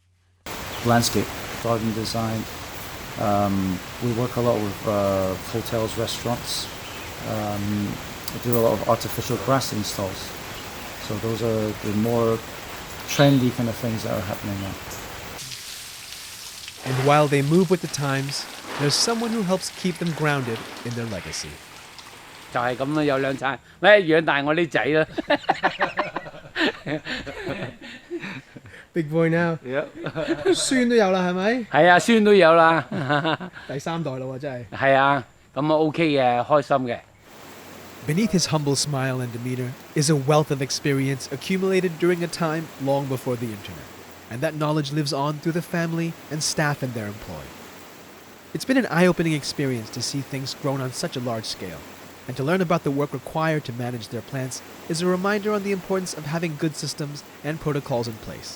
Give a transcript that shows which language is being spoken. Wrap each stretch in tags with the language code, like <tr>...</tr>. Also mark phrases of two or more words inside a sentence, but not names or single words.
<en>Landscape, garden design. We work a lot with hotels, restaurants. We do a lot of artificial grass installs. So those are the more trendy kind of things that are happening now. And while they move with the times, there's someone who helps keep them grounded in their legacy.</en> <yue>就係咁啦，有兩餐，咪養大我啲仔啦。</yue> <en>Big boy now. Yeah.</en> <yue>孫都有啦，係咪？係啊，孫都有啦。第3代啦喎，真係。係啊，咁啊 OK 嘅，開心嘅。</yue> <en>Beneath his humble smile and demeanor is a wealth of experience accumulated during a time long before the internet, and that knowledge lives on through the family and staff in their employ. It's been an eye-opening experience to see things grown on such a large scale, and to learn about the work required to manage their plants is a reminder on the importance of having good systems and protocols in place.</en>